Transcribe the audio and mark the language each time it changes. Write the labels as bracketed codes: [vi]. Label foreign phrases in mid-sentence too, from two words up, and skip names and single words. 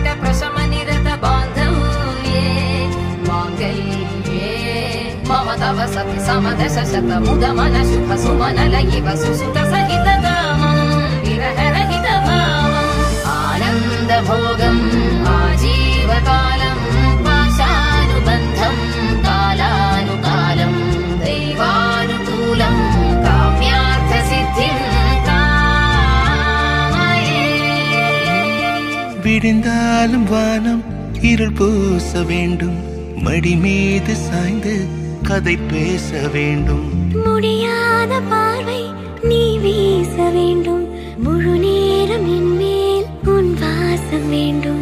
[sa] प्रशम निरत बांधव्ये मांगल्ये मम तव सति समदश शत मुद मन शुभ सुमन लयिव सुसुत सहित कामं विरह रहित भावम् आनंद भोगम् आजीवकालम् पाशानुबन्धम् कालानुकालम् दैवानुकूलम् काम्यार्थ सिद्धिम् कामये [ta] விடிந்தாலும் வானம் இருள் பூச வேண்டும் மடி மீது சாய்ந்து கதை பேச வேண்டும் முடியாத பார்வை நீ வீச வேண்டும் முழு நேரம் என் மேல் உன் வாசம் வேண்டும்